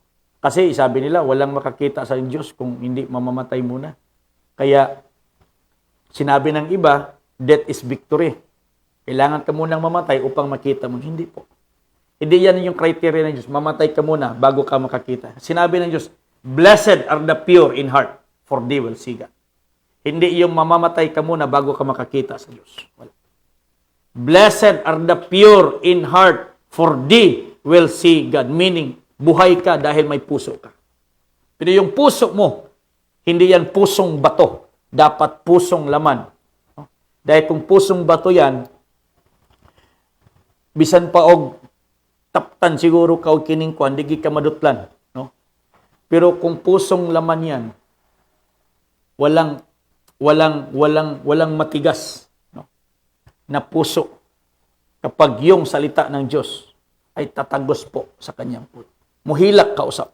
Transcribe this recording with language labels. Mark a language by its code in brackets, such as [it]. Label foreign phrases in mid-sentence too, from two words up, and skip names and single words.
[tl] Kasi sabi nila walang makakita sa Diyos kung hindi mamamatay muna. Kaya sinabi ng iba, [en] death is victory. [tl] Kailangan ka munang mamatay upang makita mo. Hindi po. Hindi yan yung criteria ng Diyos. Mamatay ka muna bago ka makakita. Sinabi ng Diyos, [en] blessed are the pure in heart, for they will see God. [tl] Hindi yung mamamatay ka muna bago ka makakita sa Diyos. Wala. [en] Blessed are the pure in heart, for they will see God. [tl] Meaning, buhay ka dahil may puso ka. Pero yung puso mo, hindi yan pusong bato. Dapat pusong laman. Dahil kung pusong bato yan, [ceb] bisan pa og taptan siguro ka og kining kwan, di ka madutlan. No? [tl] Pero kung pusong laman yan, walang matigas, no? Na puso kapag yung salita ng Diyos ay tatagos po sa kanyang puso. [ceb] Muhilak kausap.